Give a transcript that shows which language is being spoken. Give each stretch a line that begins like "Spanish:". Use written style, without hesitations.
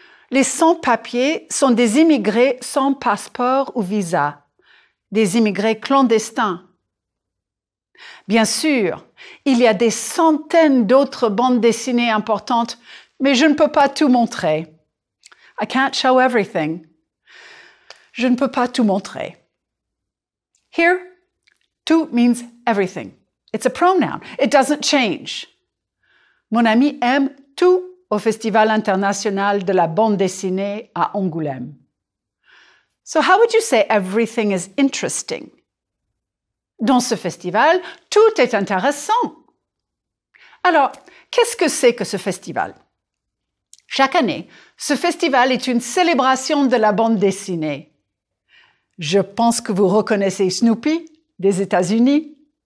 French: Les sans-papiers sont des immigrés sans passeport ou visa, des immigrés clandestins. Bien sûr, il y a des centaines d'autres bandes dessinées importantes, mais je ne peux pas tout montrer.
English: I can't show everything.
French: Je ne peux pas tout montrer.
English: Here, tout means everything. It's a pronoun. It doesn't change.
French: Mon ami aime tout au Festival international de la bande dessinée à Angoulême.
English: So how would you say everything is interesting?
French: Dans ce festival, tout est intéressant. Alors, qu'est-ce que c'est que ce festival? Chaque année, ce festival est une célébration de la bande dessinée. Je pense que vous reconnaissez Snoopy des États-Unis.